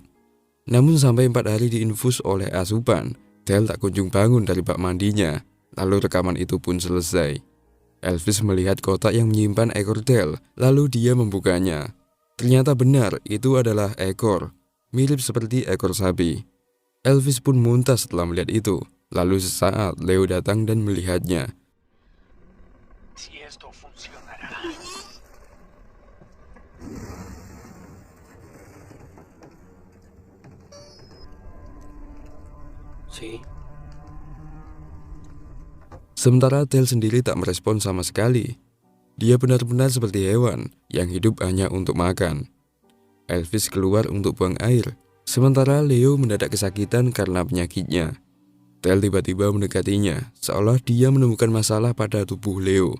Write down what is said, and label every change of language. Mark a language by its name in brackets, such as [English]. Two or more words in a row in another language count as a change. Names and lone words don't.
[Indonesian] Namun sampai 4 hari diinfus oleh asupan, Tel tak kunjung bangun dari bak mandinya, lalu rekaman itu pun selesai. Elvis melihat kotak yang menyimpan ekor Tel, lalu dia membukanya. Ternyata benar, itu adalah ekor, mirip seperti ekor sapi. Elvis pun muntah setelah melihat itu. Lalu sesaat Leo datang dan melihatnya. [Spanish] Si esto funcionará. Sí. [Indonesian] Sementara Tel sendiri tak merespon sama sekali. Dia benar-benar seperti hewan yang hidup hanya untuk makan. Elvis keluar untuk buang air, sementara Leo mendadak kesakitan karena penyakitnya. Tel tiba-tiba mendekatinya, seolah dia menemukan masalah pada tubuh Leo.